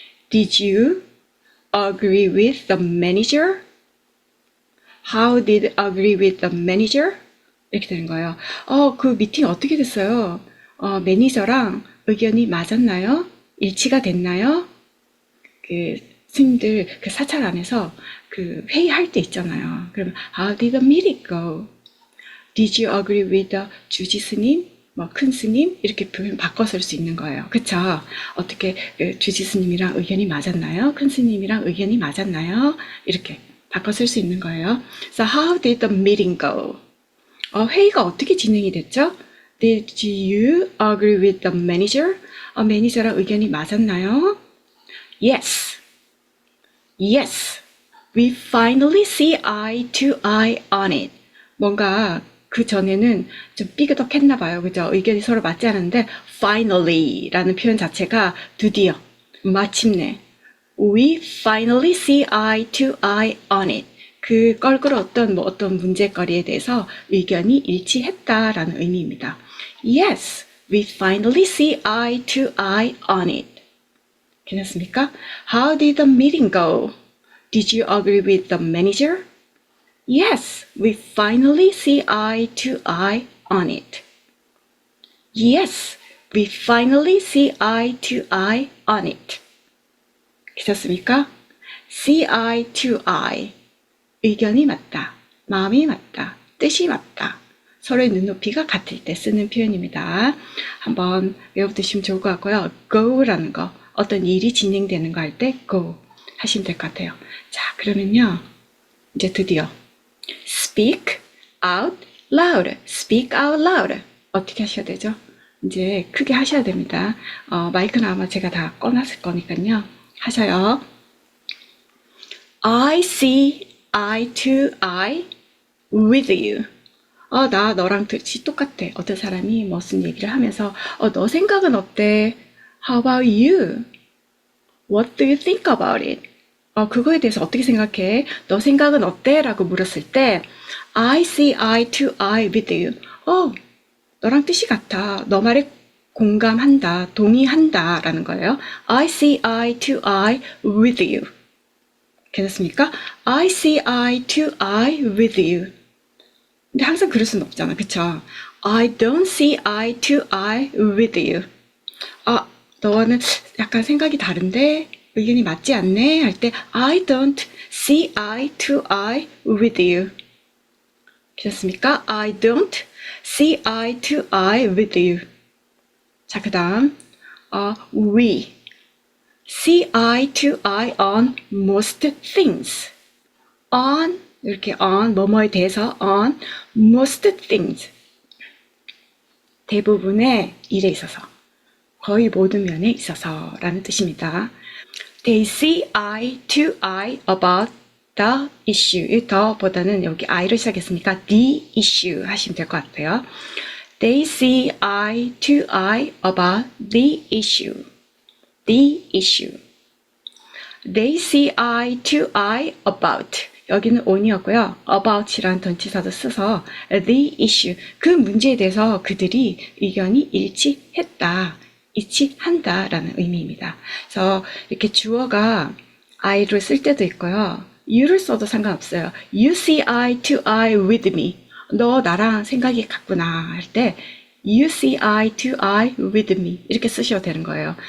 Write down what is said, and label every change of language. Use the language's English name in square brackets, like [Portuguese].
[English] Did you agree with the manager? How did you agree with the manager? [Korean] 이렇게 되는 거예요. 그 미팅 어떻게 됐어요? 매니저랑 의견이 맞았나요? 일치가 됐나요? 그 스님들 그 사찰 안에서 그 회의할 때 있잖아요. 그러면 [English] How did the meeting go? Did you agree with the 주지 스님? [Korean] 뭐 큰 스님? 이렇게 표현 바꿔 쓸 수 있는 거예요. 그쵸? 어떻게 주지 스님이랑 의견이 맞았나요? 큰 스님이랑 의견이 맞았나요? 이렇게 바꿔 쓸 수 있는 거예요. [English] So how did the meeting go? [Korean] 회의가 어떻게 진행이 됐죠? [English] Did you agree with the manager? [Korean] 매니저랑 의견이 맞았나요? [English] Yes. We finally see eye to eye on it. [Korean] 뭔가 그 전에는 좀 삐그덕했나 봐요. 그죠? 의견이 서로 맞지 않았는데 finally라는 표현 자체가 드디어, 마침내 [English] We finally see eye to eye on it. [Korean] 그 껄끄러웠던 어떤 문제거리에 대해서 의견이 일치했다라는 의미입니다. [English] Yes, we finally see eye to eye on it. [Korean] 괜찮습니까? [English] How did the meeting go? Did you agree with the manager? Yes, we finally see eye to eye on it. Yes, we finally see eye to eye on it. [Korean] 괜찮습니까? [English] See eye to eye. [Korean] 의견이 맞다. 마음이 맞다. 뜻이 맞다. 서로의 눈높이가 같을 때 쓰는 표현입니다. 한번 외워두시면 좋을 것 같고요. go라는 거. 어떤 일이 진행되는 거 할 때 go 하시면 될 것 같아요. 자, 그러면요. 이제 드디어 [English] speak out loud. speak out loud. [Korean] 어떻게 하셔야 되죠? 이제 크게 하셔야 됩니다. 마이크는 아마 제가 다 꺼놨을 거니까요. 하셔요. [English] I see eye to eye with you. [Korean] 나 너랑 뜻이 똑같아. 어떤 사람이 무슨 얘기를 하면서 너 생각은 어때? [English] How about you? What do you think about it? [Korean] 그거에 대해서 어떻게 생각해? 너 생각은 어때? 라고 물었을 때 [English] I see eye to eye with you. [Korean] 너랑 뜻이 같아. 너 말에 공감한다, 동의한다 라는 거예요. [English] I see eye to eye with you. [Korean] 괜찮습니까? [English] I see eye to eye with you. [Korean] 근데 항상 그럴 수는 없잖아. 그쵸? [English] I don't see eye to eye with you. [Korean] 너와는 약간 생각이 다른데 의견이 맞지 않네 할 때 [English] I don't see eye to eye with you. [Korean] 괜찮습니까? [English] I don't see eye to eye with you. [Korean] 자, 그 다음 [English] we see eye to eye on most things. on 이렇게 on [Korean] 뭐뭐에 대해서 [English] on most things. [Korean] 대부분의 일에 있어서 거의 모든 면에 있어서 라는 뜻입니다. [English] They see eye to eye about the issue. [Korean] 더보다는 여기 [English] I로 시작했으니까 the issue [Korean] 하시면 될 것 같아요. [English] They see eye to eye about the issue. the issue. They see eye to eye about. [Korean] 여기는 on이었고요. about이라는 전치사도 써서 the issue, 그 문제에 대해서 그들이 의견이 일치했다, 일치한다 라는 의미입니다. 그래서 이렇게 주어가 I를 쓸 때도 있고요. you를 써도 상관없어요. [English] You see eye to eye with me. [Korean] 너 나랑 생각이 같구나 할 때 [English] You see eye to eye with me [Korean] 이렇게 쓰셔도 되는 거예요.